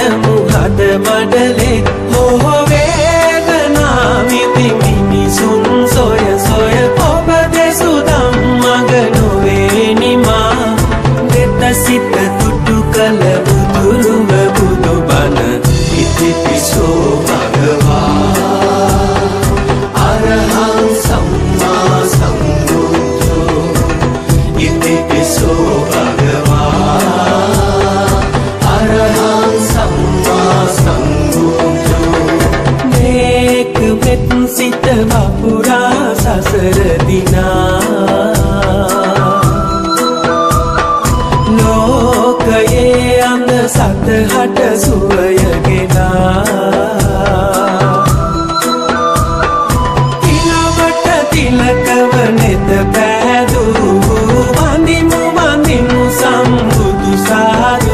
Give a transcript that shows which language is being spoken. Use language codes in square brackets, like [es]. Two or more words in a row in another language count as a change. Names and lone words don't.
[si] මුහද මඩලේ හෝ වේදනාවිති මිනිසුන් සොය සොය ඔබ දෙසු ධම්මග නොවේ නිමා දෙත සිත තුටු කළ බුදුරුව බුදුබණ [pi] ඉතිපිසෝ භගවා අරහං සම්මා සම්බුද්ධෝ ඉතිපිසෝ භගවා අරහං සම්මා සම්බුද්ධෝ [si] මේක වෙත් සිත වපුරා සසර දිනා ලෝකයේ අඳ සතහට සුවය තිලකව නෙත පෑදූ වඳිමු වඳිමු සම්බුදු සාදු